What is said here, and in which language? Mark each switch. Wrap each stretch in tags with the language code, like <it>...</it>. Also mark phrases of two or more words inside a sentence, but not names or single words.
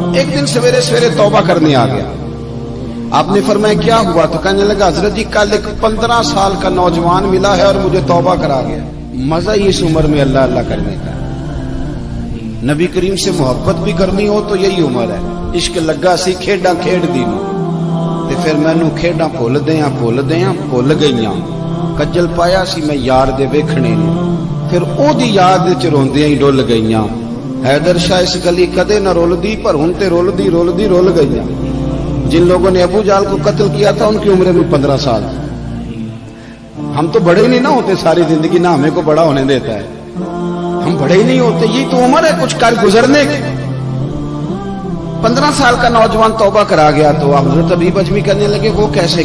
<ur>ایک دن سویرے سویرے توبہ کرنے آ گیا۔ آپ نے فرمایا کیا ہوا؟ تو کہنے لگا حضرت جی کل ایک 15 سال کا نوجوان ملا ہے اور مجھے توبہ کرا گیا۔ مزہ ہی اس عمر میں اللہ اللہ کرنے کا، نبی کریم سے محبت بھی کرنی ہو تو یہی عمر ہے۔</ur> <pa>عشق لگا سی کھیڈاں کھیڈ دی تے پھر مینوں کھیڈاں بھول بھول گئیاں، کجل پایا سی میں یار دے ویکھنے نے، پھر او دی یاد وچ روندیاں ہی ڈل گئیاں۔ حیدر شاہ اس گلی کدے نہ رولدی پر ہن تے رولدی رول گئیاں۔</pa> <ur>جن لوگوں نے ابو جال کو قتل کیا تھا ان کی عمریں بھی 15 سال۔ ہم تو بڑے ہی نہیں نہ ہوتے ساری زندگی، نہ ہمیں کو بڑا ہونے دیتا ہے، ہم بڑے ہی نہیں ہوتے، یہ تو عمر ہے کچھ کر گزرنے کی۔ 15 سال کا نوجوان توبہ کرا گیا تو حضرت حبیب اجمی کہنے لگے وہ کیسے؟</ur>